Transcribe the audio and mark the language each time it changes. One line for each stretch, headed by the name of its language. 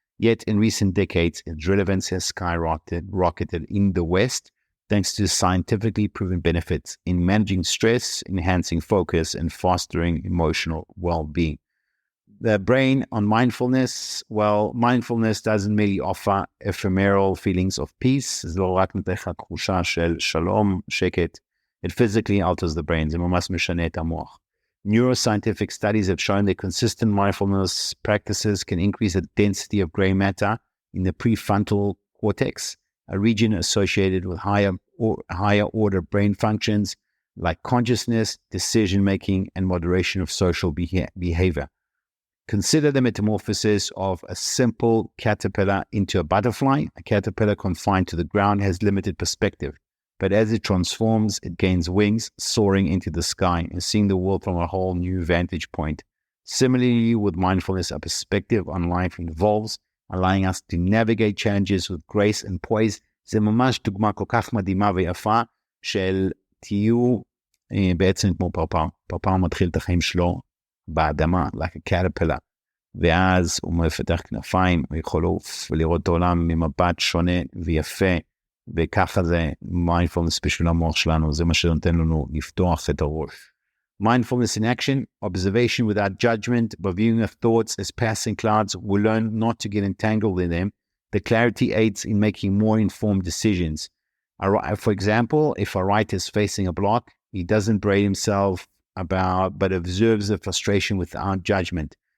English: Yet in recent decades, its relevance has skyrocketed in the West, thanks to scientifically proven benefits in managing stress, enhancing focus, and fostering emotional well-being. The brain on mindfulness, well, mindfulness doesn't merely offer ephemeral feelings of peace.
Hebrew: זה לא רק נותן לך תחושה של שלום, שקט.
English: It physically alters the brain.
Hebrew: זה ממש משנה את המוח.
English: Neuroscientific studies have shown that consistent mindfulness practices can increase the density of gray matter in the prefrontal cortex, a region associated with higher order brain functions like consciousness, decision-making, and moderation of social behavior. Consider the metamorphosis of a simple caterpillar into a butterfly. A caterpillar confined to the ground has limited perspective, but as it transforms, it gains wings, soaring into the sky and seeing the world from a whole new vantage point. Similarly, with mindfulness, a perspective on life involves allowing us to navigate challenges with grace and poise.
Hebrew: זה ממש דוגמה כל כך מדהימה ויפה של תהיו בעצם כמו פרפר. פרפר מתחיל את החיים שלו באדמה,
English: like a caterpillar,
Hebrew: ואז הוא מפתח כנפיים, הוא יכול לעוף ולראות את העולם ממבט שונה ויפה, וככה זה mindfulness בשביל המוח שלנו, זה מה שנותן לנו לפתוח את הראש.
English: Mindfulness in action, observation without judgment, by viewing of thoughts as passing clouds, we learn not to get entangled in them. The clarity aids in making more informed decisions. For example, if a writer is facing a block, he doesn't braid himself but observes the frustration without judgment.